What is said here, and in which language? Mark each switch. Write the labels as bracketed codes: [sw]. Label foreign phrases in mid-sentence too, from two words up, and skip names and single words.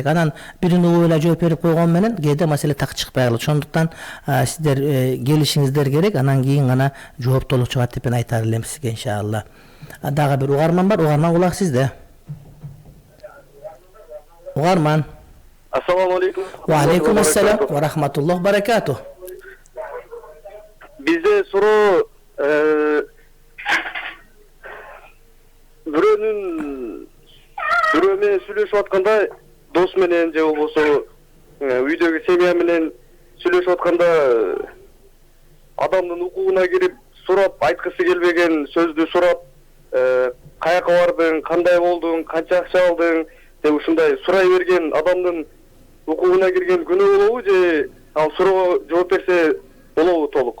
[ky] Анан бирин угуп эле жооп берип койгон менен кээде маселе так чыкпай калат. Ошондуктан сиздер келишиңиздер керек, анан кийин гана жооп толук чыгат деп мен айтар элем сизге, иншалла. Дагы бир угарман бар. Угарман, кулак сизде. Угарман. [ar] السلام عليكم. وعليكم السلام ورحمة الله وبركاته. [ky] Бизде суроо бирөө менен сүйлөшүп атканда, дос менен же болбосо үйдөгү семья менен сүйлөшүп атканда адамдын укугуна кирип сурап, айткысы келбеген сөздү сурап, каяка бардың, кандай болдуң, канча акча алдың деп ушундай сурай берген адамдын укугуна кирген күнөө болобу же ал суроого жооп берсе болобу толук?